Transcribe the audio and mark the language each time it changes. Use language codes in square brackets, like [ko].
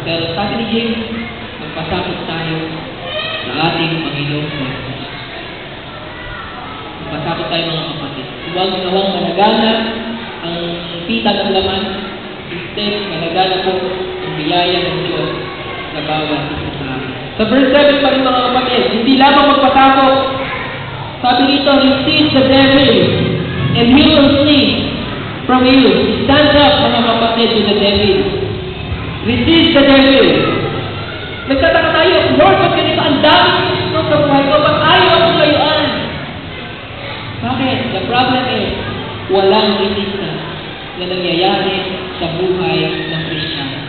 [tl] Pero sabi ni James, magpasakot tayo sa ating Panginoong Jesus. Magpasakot tayo mga kapatid. Huwag nawang managana ang pita ng laman. Instead, managana po ang biyaya ng Diyos sa bawat isa sa amin. Sa verse 7 pa rin mga kapatid, hindi lamang magpasakot. Sabi dito, [en] resist the devil and he will flee from you. Stand up [tl] mga kapatid [en] to the devil. Resist the devil. [tl] Nagtataka tayo, Lord, ba't ganito ang dami gusto sa buhay ko? Ba't ayaw akong layuan? Bakit? [en] The problem is, [tl] walang resistance na nangyayari sa buhay ng Kristiyano.